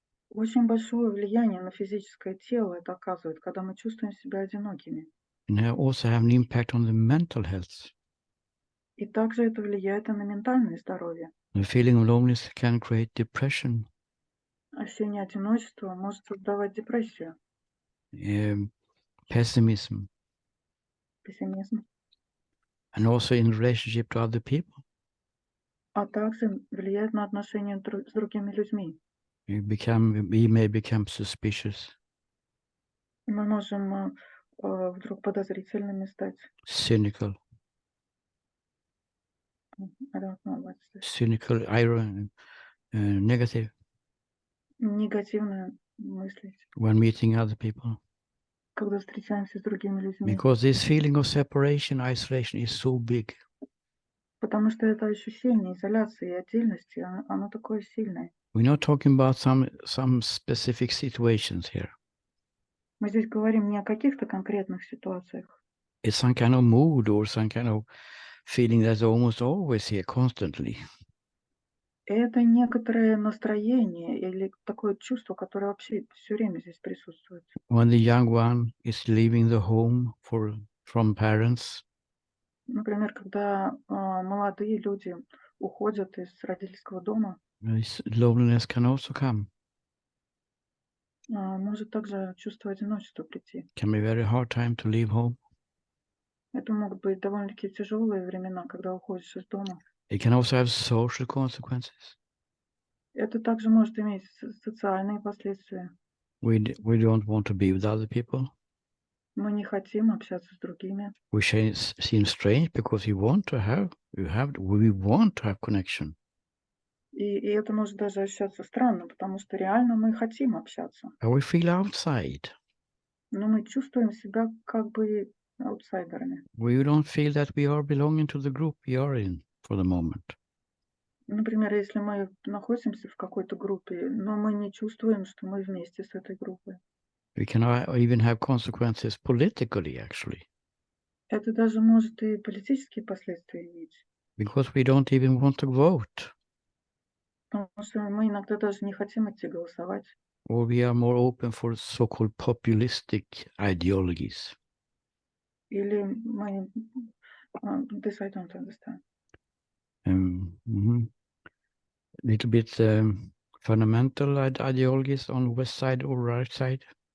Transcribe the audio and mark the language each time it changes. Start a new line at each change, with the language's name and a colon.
Russian: Очень большое влияние на физическое тело это оказывает, когда мы чувствуем себя одинокими.
English: And it also have an impact on the mental health.
Russian: И также это влияет и на ментальное здоровье.
English: The feeling of loneliness can create depression,
Russian: Ощущение одиночества может создавать депрессию,
English: pessimism,
Russian: пессимизм,
English: and also in relationship to other people.
Russian: а также влияет на отношения с другими людьми.
English: We may become suspicious,
Russian: Мы можем вдруг подозрительными стать.
English: cynical, I don't know what's this. cynical, negative
Russian: Негативно мыслить,
English: when meeting other people.
Russian: когда встречаемся с другими людьми.
English: Because this feeling of separation, isolation is so big.
Russian: Потому что это ощущение изоляции и отдельности, оно такое сильное.
English: We're not talking about some specific situations here.
Russian: Мы здесь говорим не о каких-то конкретных ситуациях.
English: It's some kind of mood or some kind of feeling that's almost always here constantly.
Russian: Это некоторое настроение или такое чувство, которое вообще все время здесь присутствует.
English: When the young one is leaving the home from parents,
Russian: Например, когда молодые люди уходят из родительского дома,
English: this loneliness can also come.
Russian: может также чувство одиночества прийти.
English: Can be a very hard time to leave home.
Russian: Это могут быть довольно-таки тяжелые времена, когда уходишь из дома.
English: It can also have social consequences.
Russian: Это также может иметь социальные последствия.
English: We don't want to be with other people.
Russian: Мы не хотим общаться с другими.
English: We seem strange because we want to have connection.
Russian: И это может даже ощущаться странно, потому что реально мы хотим общаться.
English: But we feel outside.
Russian: Но мы чувствуем себя как бы аутсайдерами.
English: We don't feel that we are belonging to the group we are in for the moment.
Russian: Например, если мы находимся в какой-то группе, но мы не чувствуем, что мы вместе с этой группой.
English: We can even have consequences politically, actually.
Russian: Это даже может и политические последствия иметь.
English: Because we don't even want to vote.
Russian: Потому что мы иногда даже не хотим идти голосовать.
English: Or we are more open for so-called populistic ideologies.
Russian: Или мы...
English: This I don't understand. Little bit fundamental ideologies on west side or right side.